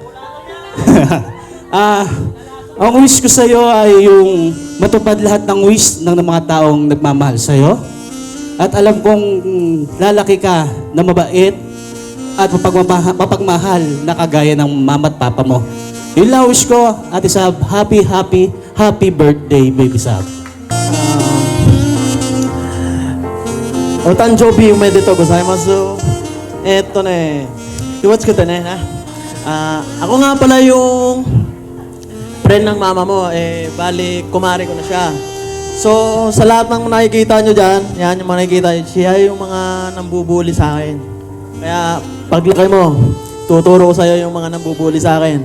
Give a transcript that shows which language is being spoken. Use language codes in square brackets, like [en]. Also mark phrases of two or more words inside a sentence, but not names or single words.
[tl] Ang wish ko sa'yo ay yung matupad lahat ng wish ng mga taong nagmamahal sa'yo. At alam kong lalaki ka na mabait at mapagmahal na kagaya ng mama at papa mo. Yun lang wish ko, Ate Sab. [en] Happy birthday, Baby Sab. [ja] お誕生日おめでとうございます。気をつけてね。 [tl] ako nga pala yung friend ng mama mo, bali, kumari ko na siya. So, sa lahat ng nakikita nyo dyan, yan yung mga nakikita nyo, siya yung mga nambubuli sa akin. Kaya, paglaki mo, tuturo ko sa'yo yung mga nambubuli sa akin.